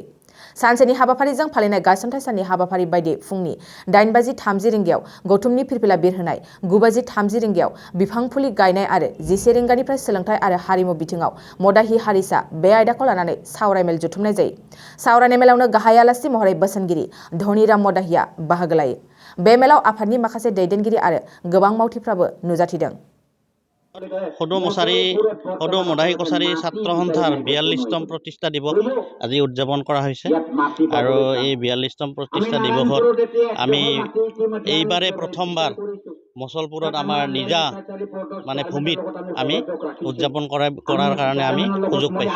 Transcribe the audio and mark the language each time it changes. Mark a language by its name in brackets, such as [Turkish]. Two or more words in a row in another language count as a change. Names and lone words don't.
[Bodo] सानसेनि हाबाफारिजों फालिनाय गायसनथाइ साननि हाबाफारि बायदि फुंनि 8:30 रिंगायाव गौथुमनि फिरफिला बिरहोनाय, 9:30 रिंगायाव बिफां फुलि गायनाय आरो 11 रिंगानिफ्राय सोलोंथाइ आरो हारिमु बिथिङाव मदाहि हारिसा बे आयदाखौ लानानै सावरायमेल जुथुमनाय जायो। सावरायनाय मेलावनो गाहाय आलासि महरै बोसोनगिरि धनिराम मदाहिया बाहागो लायो। बे मेलाव आफादनि माखासे दैदेनगिरि आरो गोबां मावथिफ्राबो नुजाथिदों। [Assamese] সদৌ মদাহি কছাৰী ছাত্ৰ সন্থাৰ 42তম প্ৰতিষ্ঠা দিৱস আজি উদযাপন কৰা হৈছে আৰু এই 42তম প্ৰতিষ্ঠা দিৱসত আমি এইবাৰে প্ৰথমবাৰ মছলপুৰত আমাৰ নিজা ভূমিত আমি উদযাপন কৰাৰ কাৰণে আমি সুযোগ পাইছোঁ।